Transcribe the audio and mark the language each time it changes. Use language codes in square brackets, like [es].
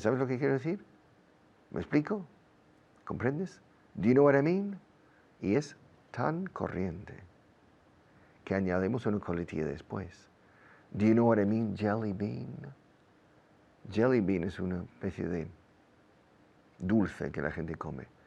[es] ¿Sabes lo que quiero decir? ¿Me explico? ¿Comprendes? [en] Do you know what I mean? [es] Y es tan corriente que añadimos una coletilla después. [en] Do you know what I mean, jelly bean? [es] Jelly bean es una especie de dulce que la gente come.